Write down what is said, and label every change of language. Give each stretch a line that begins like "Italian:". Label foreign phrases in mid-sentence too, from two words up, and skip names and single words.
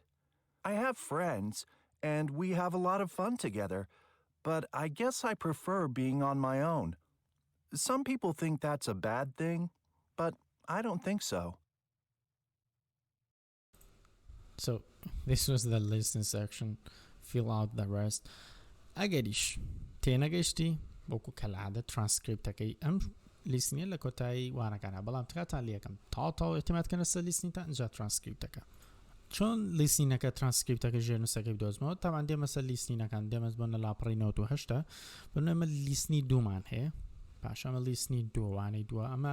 English: I have friends, and we have a lot of fun together, but I guess I prefer being on my own. Some people think that's a bad thing, but I don't think so. So this was the listening section. Fill out the rest.
Central Kurdish: ئەگەریش تێنەگەیشتی بۆکو کەلعادە ترانسکریپتەکەی ئەم لیستنیە لە کۆتایی وانەکانە بەڵام تکاتان لەکەم تاو ئێتیمادکەنە سەر لیستنیتە ئەنجا ترانسکریپتەکە چۆن لیستنینەکە ترانسکریپتەکە ژێرنووسەکەی بدۆزمەوە تاوان دێمە سەر لیستنینەکان دێمەز بۆن لە لاپەڕی 98 بنەمە لیستنی دوومان هەیە پاشەمە لیستنی دووانەی دووە ئەمە